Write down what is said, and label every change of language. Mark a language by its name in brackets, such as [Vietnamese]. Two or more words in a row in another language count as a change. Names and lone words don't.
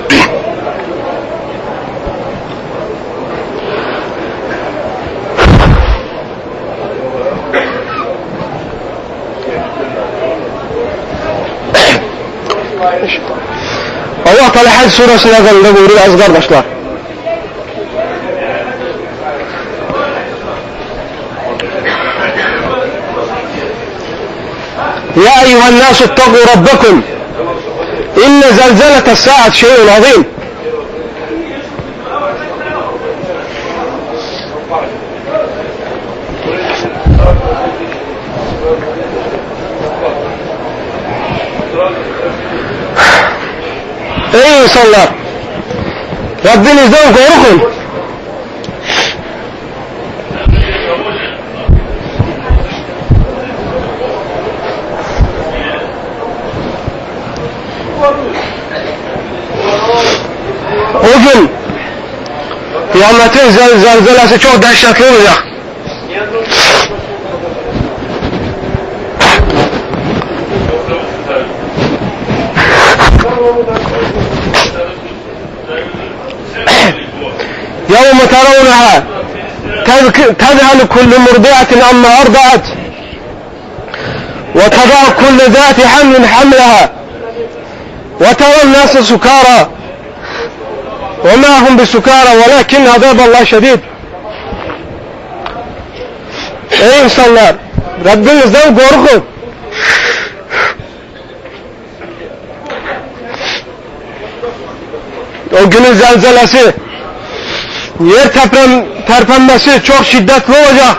[Turkish] Allah Teala Hac suresinde buyurur aziz kardeşler. [Arabic] يا أيها الناس اتقوا ربكم إن زلزلة الساعة شيء عظيم. [Turkish] Ey insanlar! Rabbinizden korkun. O gün kıyametin zelzelesi çok dehşetli olacak. [Arabic] يوم ترونها تذهل كل مرضعة عما أرضعت وتضع كل ذات حمل حملها وترى الناس سكارى وما هم بسكارى ولكن عذاب الله شديد. [Turkish] Ey insanlar! Rabbinizden korkun. O günün zelzelesi, yer terpenmesi çok şiddetli olacak.